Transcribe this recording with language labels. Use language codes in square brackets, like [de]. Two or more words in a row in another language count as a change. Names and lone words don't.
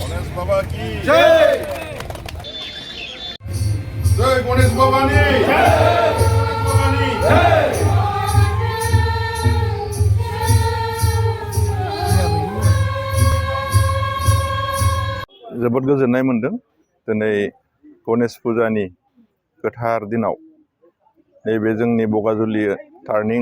[hi] बाबा की जय। जय गणेश बाबा की जय। [brx] जोबोद गोजोननाय मोनदों दिनै गणेश फुजानि गोथार दिनाव नैबे जोंनि बगाजुलि टार्निं